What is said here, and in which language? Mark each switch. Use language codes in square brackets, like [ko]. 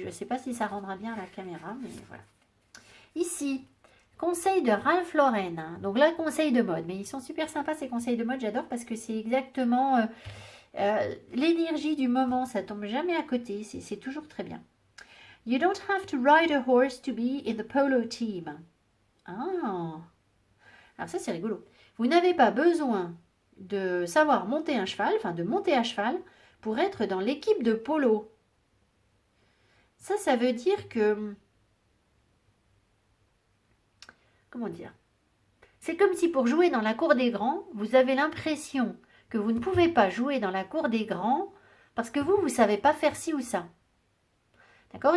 [fr] Je ne sais pas si ça rendra bien à la caméra, mais voilà. Ici, conseil de Ralph Lauren. Donc là, conseil de mode. Mais ils sont super sympas, ces conseils de mode. J'adore parce que c'est exactement l'énergie du moment. Ça tombe jamais à côté. C'est toujours très bien. [en] You don't have to ride a horse to be in the polo team. [fr] Ah. Alors ça, c'est rigolo. Vous n'avez pas besoin de savoir monter un cheval, enfin de monter à cheval, pour être dans l'équipe de polo. Ça veut dire que... Comment dire? C'est comme si pour jouer dans la cour des grands, vous avez l'impression que vous ne pouvez pas jouer dans la cour des grands parce que vous ne savez pas faire ci ou ça. D'accord?